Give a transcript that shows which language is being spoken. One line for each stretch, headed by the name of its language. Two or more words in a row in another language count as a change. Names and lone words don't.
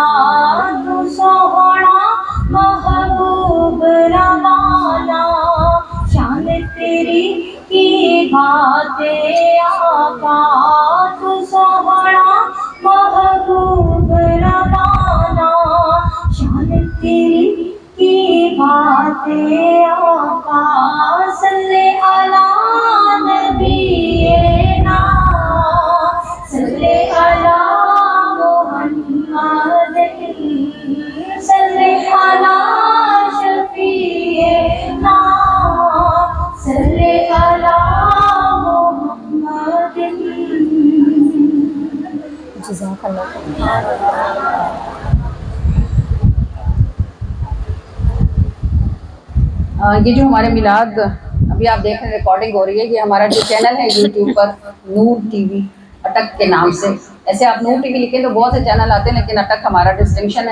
Punjabi: تو سوہنا محبوب روانہ، شان تیری کی باتیں آقا. تو سوہنا محبوب روانہ، شان تیری کی باتیں آقا.
Arabic: صل على نبينا، صل على محمد، صل على شفيعنا، صل على محمد.
Urdu: یہ جو ہمارے میلاد ابھی آپ دیکھ رہے ہیں ریکارڈنگ ہو رہی ہے، یہ ہمارا جو چینل ہے یوٹیوب پر نور ٹی وی اٹک کے نام سے، ایسے آپ نور ٹی وی لکھیں تو بہت سے چینل آتے ہیں لیکن اٹک ہمارا ڈسٹنکشن ہے.